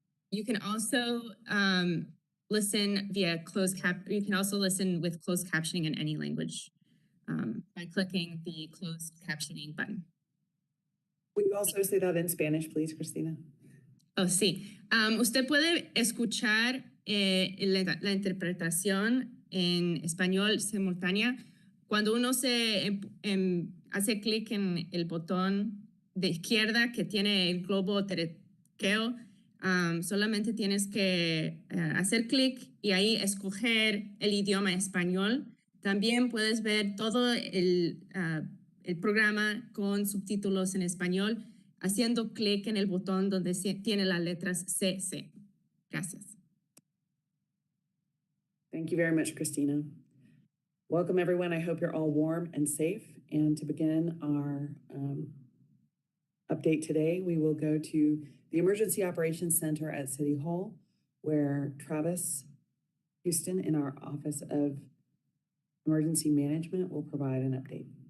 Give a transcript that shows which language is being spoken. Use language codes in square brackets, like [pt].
[en] You can also listen via you can also listen with closed captioning in any language by clicking the closed captioning button. Will you also say that in Spanish, please, Christina? [es] Oh, sí. Usted puede escuchar la interpretación en español simultánea cuando uno hace clic en el botón de izquierda que tiene el globo terráqueo. Solamente tienes que hacer clic y ahí escoger el idioma español. También puedes ver todo el programa con subtítulos en español haciendo clic en el botón donde tiene las letras CC. Gracias. [en] Thank you very much, Christina. Welcome, everyone. I hope you're all warm and safe. And to begin our update today, we will go to the Emergency Operations Center at City Hall, where Travis Houston in our Office of Emergency Management will provide an update.